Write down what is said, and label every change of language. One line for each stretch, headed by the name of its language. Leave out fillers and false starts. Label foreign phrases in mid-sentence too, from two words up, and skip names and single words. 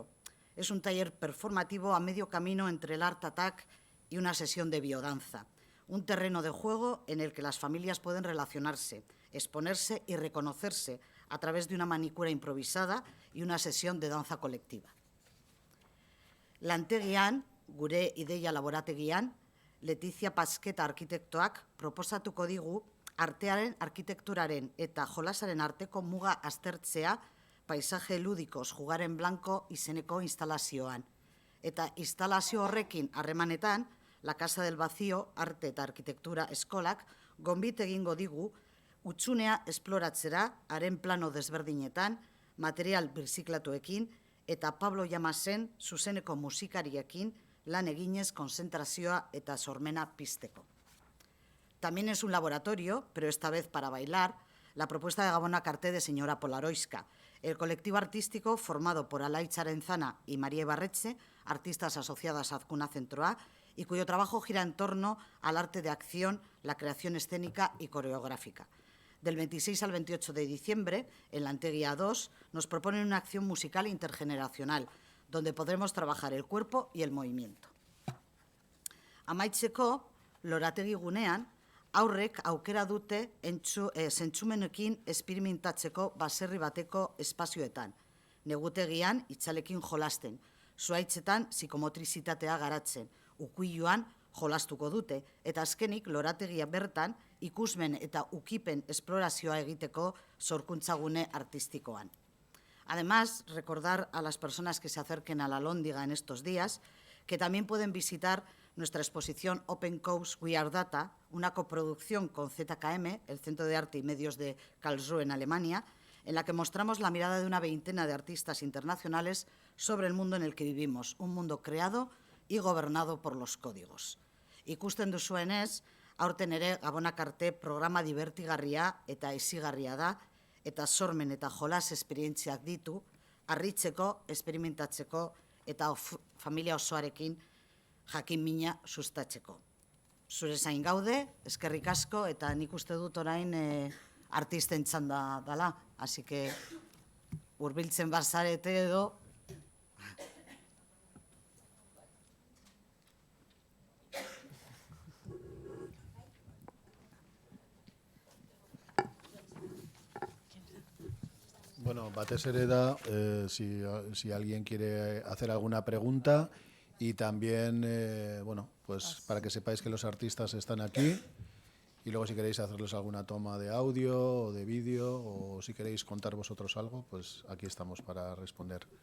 Spanish: Es un taller performativo a medio camino entre el Art Attack y una sesión de biodanza, un terreno de juego en el que las familias pueden relacionarse, exponerse y reconocerse a través de una manicura improvisada y una sesión de danza colectiva.
Basque: Lantegian, gure ideia laborategian, Letizia Pasqueta arkitektoak proposatuko digu artearen, arkitekturaren eta jolasaren arteko muga aztertzea paisaje ludikos jugar en blanco izeneko instalazioan. Eta instalazio horrekin harremanetan, La Casa del Vacío, arte eta arkitektura eskolak, gonbit egingo digu, utxunea esploratzera, haren plano desberdinetan, material birziklatuekin, eta Pablo Llamasen zuzeneko musikariekin lan eginez konzentrazioa eta sormena pizteko.
Spanish: También es un laboratorio, pero esta vez para bailar, la propuesta de Gabona Carte de Señora Polaroiska, el colectivo artístico formado por Alaitz Arenzana y María Ibarretxe, artistas asociadas a Azkuna Zentroa, y cuyo trabajo gira en torno al arte de acción, la creación escénica y coreográfica. Del 26 al 28 de diciembre, en la Lantegia 2, nos proponen una acción musical intergeneracional, donde podremos trabajar el cuerpo y el movimiento.
Basque: Amaitzeko, lorategi gunean, aurrek aukera dute zentzumenekin esperimentatzeko baserri bateko espazioetan, negutegian itzalekin jolasten, zuhaitzetan psikomotrizitatea garatzen, ukuiluan jolastuko dute, eta azkenik lorategia bertan ikusmen eta ukipen esplorazioa egiteko sorkuntzagune artistikoan.
Spanish: Además, recordar a las personas que se acerquen a la Lóndiga en estos días que también pueden visitar nuestra exposición Open Coast We Are Data, una coproducción con ZKM, el Centro de Arte y Medios de Karlsruhe en Alemania, en la que mostramos la mirada de una veintena de artistas internacionales sobre el mundo en el que vivimos, un mundo creado y gobernado por los códigos.
Basque: Ikusten duzuenez, aurten ere Gabona Carte programa divertigarria eta hezigarria da, eta sormen eta jolas esperientziak ditu, harritzeko, esperimentatzeko eta familia osoarekin jakin mina sustatzeko. Zure zain gaude, eskerrik asko, eta nik uste dut orain artisten txanda dela,
Spanish: así que
Basque: hurbiltzen bazarete edo. Bueno, batez ere da,
Spanish: si alguien quiere hacer alguna pregunta, y también, bueno, pues para que sepáis que los artistas están aquí, y luego si queréis hacerles alguna toma de audio o de vídeo, o si queréis contar vosotros algo, pues aquí estamos para responder.